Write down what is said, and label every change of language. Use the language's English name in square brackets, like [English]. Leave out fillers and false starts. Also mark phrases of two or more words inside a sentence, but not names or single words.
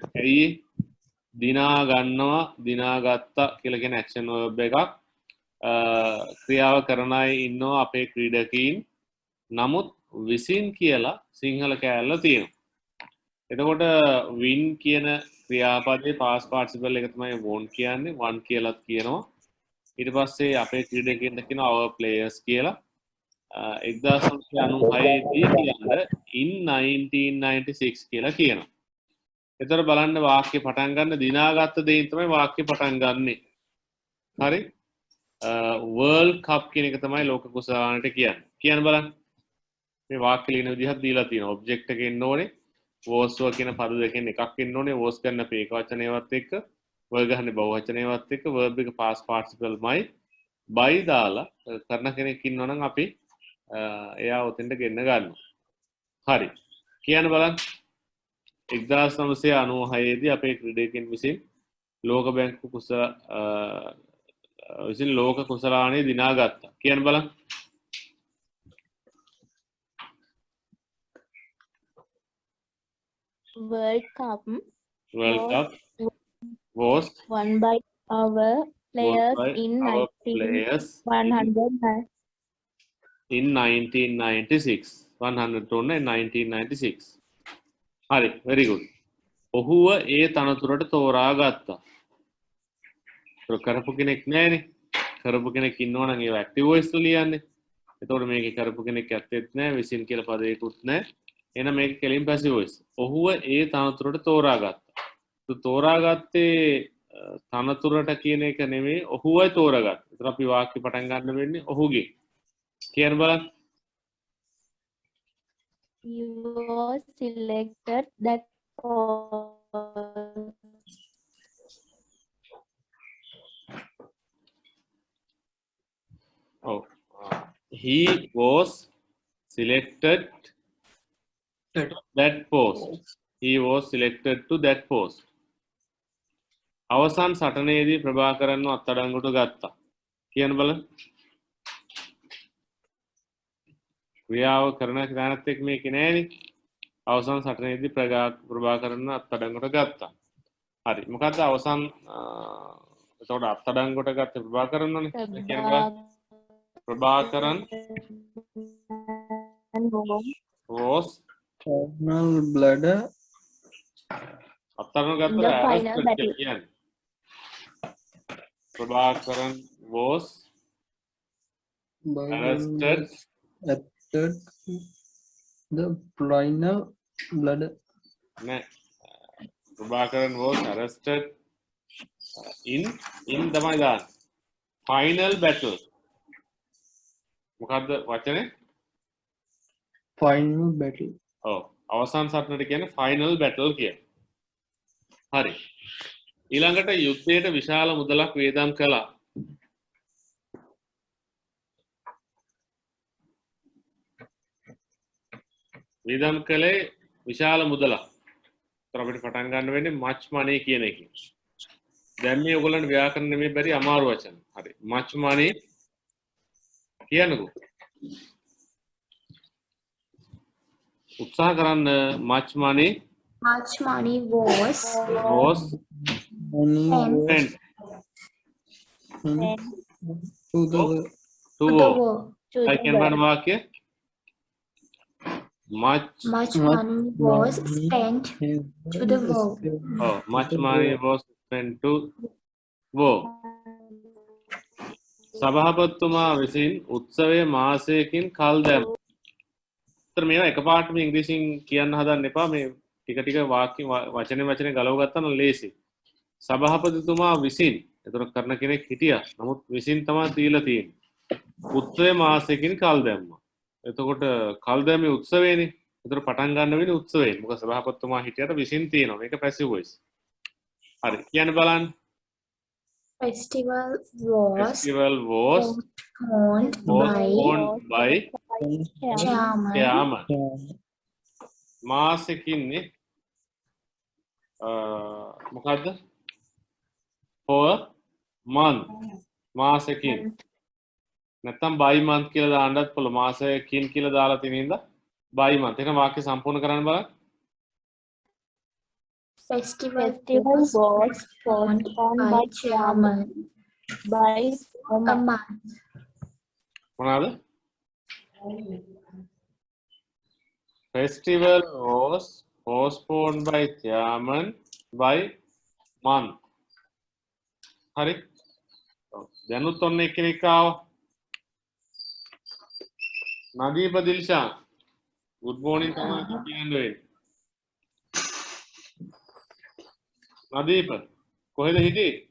[Sinhala] ඇයි දිනා ගන්නවා දිනාගත්තා කියලා කියන [English] action verb [Sinhala] එකක්. ක්‍රියාව කරන අය ඉන්නවා අපේ ක්‍රීඩකීන්. නමුත් විසින් කියලා සිංහල කෑල්ල තියෙනවා. එතකොට win කියන ක්‍රියාපදයේ [English] past participle [Sinhala] එක තමයි won කියන්නේ. won කියලාත් කියනවා. ඊට පස්සේ අපේ ක්‍රීඩකයන්ට කියනවා [English] our players [Sinhala] කියලා. 1996 දී කියන්නේ [English] in 1996 [Sinhala] කියලා කියනවා. එතකොට බලන්න වාක්‍ය පටන් ගන්න දිනාගත්ත දෙයින් තමයි වාක්‍ය පටන් ගන්නෙ. හරි? World Cup කියන එක තමයි ලෝක කුසලානට කියන්නේ. කියන්න බලන්න. මේ වාක්‍ය ලියන විදිහක් දීලා තියෙනවා. ඔබ්ජෙක්ට් එකේ ඉන්න ඕනේ. was කියන පද දෙකෙන් එකක් ඉන්න ඕනේ. was ගන්න අපේ ඒක වචනයවත් එක්ක, were ගන්න බහුව වචනයවත් එක්ක, verb එක [English] past participle- [Sinhala] මයි by දාලා කරන කෙනෙක් ඉන්නවා නම් අපි එයා උතෙන්ට ගෙන්න ගන්නවා. හරි. කියන්න බලන්න. 1996 දී අපේ ක්‍රීඩකයන් විසින් ලෝක බැංකු කුසල විසින් ලෝක කුසලානේ දිනාගත්තා කියන්න බලන්න. [English] World Cup World Cup was won by our players by in our players 1996. in 1996. 1996. හරි, very good. [Sinhala] ඔහුව ඒ තනතුරට තෝරා ගත්තා. කරපු කෙනෙක් නෑනේ. කරපු කෙනෙක් ඉන්නවා නම් ඒව [English] active voice [Sinhala] වල ලියන්නේ. එතකොට මේකේ කරපු කෙනෙක් ඇත්තෙත් නෑ, විසින් කියලා පදයකුත් නෑ. එහෙනම් මේක කෙලින් [English] passive voice. [Sinhala] ඔහුව ඒ තනතුරට තෝරා ගත්තා. තෝරාගත්තේ තනතුරට කියන එක නෙමෙයි, ඔහුවයි තෝරාගත්තා. ඒතර අපි වාක්‍ය පටන් ගන්න වෙන්නේ ඔහුගේ. කියන්න බලන්න. [English] You was selected that post. Oh, he was selected that post. He was selected to that post. [Sinhala] අවසන් සටනේදී ප්‍රභාකරන්ව අත්අඩංගුවට ගත්තා. කියන්න බලන්න. ක්‍රියාව කරන ක්‍රියාවත් එක්ක මේකේ නෑනේ. අවසන් සටනේදී ප්‍රභාකරන්ව අත්අඩංගුවට ගත්තා. හරි. මොකද්ද අවසන් එතකොට අත්අඩංගුවට ගත්තේ ප්‍රභාකරන්වනේ. කියන්න බලන්න. ප්‍රභාකරන් was [English] Colonel Bladder [Sinhala] අත්අඩංගුවට [English] The [Sinhala] ගත්තා [English] final battle. කියන්නේ. ප්‍රභාකරන් was arrested at the final Bladder. [Sinhala] නෑ. ප්‍රභාකරන් [English] was arrested in [Sinhala] තමයි දාන්න. [English] final battle. [Sinhala] මොකද්ද වචනේ? [English] Final battle. [Sinhala] ඔව්. අවසන් සටනට කියන්නේ [English] final battle [Sinhala] කියන්නේ. හරි. ඊළඟට යුද්ධයට විශාල මුදලක් වේදම් කළා. වේදම් කළේ විශාල මුදලක්. ඒතර අපිට පටන් ගන්න වෙන්නේ [English] much money [Sinhala] කියන එකෙන්. දැන් මේ ඔයගොල්ලන්ට ව්‍යාකරණ නෙමෙයි බැරි අමාරු වචන. හරි. [English] much money කියන්නකෝ. [Sinhala] උත්සාහ කරන්න [English] much money Much money was Money spent to the to the war. war. I can run වාක්‍ය much Much money was spent to the war. much money was spent to war. [Sinhala] සභාපතිතුමා විසින් උත්සවයේ මාසයකින් කල් දැම්මා. ඒතර මේවා එකපාරටම ඉංග්‍රීසියෙන් කියන්න හදන්න එපා. මේ ටික ටික වාක්‍ය වචනේ ගලව ගත්තා නම් ලේසි. සභාපතිතුමා විසින් ඒතර කරන කෙනෙක් හිටියා. නමුත් විසින් තමයි දීලා තියෙන්නේ. උත්සවයේ මාසයකින් කල් දැම්මා. එතකොට කල් දැමීමේ උත්සවයනේ. ඒතර පටන් ගන්න වෙන්නේ උත්සවයෙන්. මොකද සභාපතිතුමා හිටියට විසින් තියෙනවා. මේක [English] passive voice. [Sinhala] හරි. කියන්න බලන්න. [English] Festival was postponed by chairman. [Sinhala] මාසෙකින්නේ මොකද්ද? [English] for month. [Sinhala] මාසෙකින්. නැත්තම් [English] by month [Sinhala] කියලා දාන්නත් පුළුවන්. මාසෙකින් කියලා දාලා තියෙන හින්දා [English] by month. [Sinhala] එහෙනම් වාක්‍ය සම්පූර්ණ කරන්න බලන්න. [English] Festival was postponed by chairman by a month. [Sinhala] මොනවාද? [English] Festival was postponed by chairman by month. [Sinhala] හරි. දැනුත් ඔන්න එක්කෙනෙක් ආවා. නදීප දිල්ෂාන්. [English] good morning [Sinhala] තමයි කියන්නේ. නදීප කොහෙද හිටියේ?